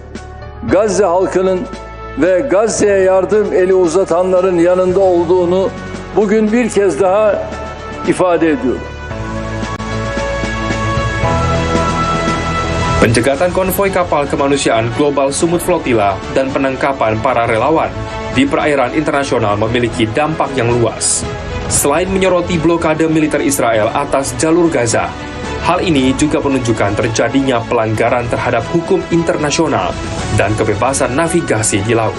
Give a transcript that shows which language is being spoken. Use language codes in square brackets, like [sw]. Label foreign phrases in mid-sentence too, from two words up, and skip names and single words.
[tr] Gazze halkının ve Gazze'ye yardım eli uzatanların yanında olduğunu bugün bir kez daha ifade ediyorum. [id] Pencegatan konvoi kapal kemanusiaan global Sumut Flotilla dan penangkapan para relawan di perairan internasional memiliki dampak yang luas. Selain menyoroti blokade militer Israel atas jalur Gaza, hal ini juga menunjukkan terjadinya pelanggaran terhadap hukum internasional dan kebebasan navigasi di laut.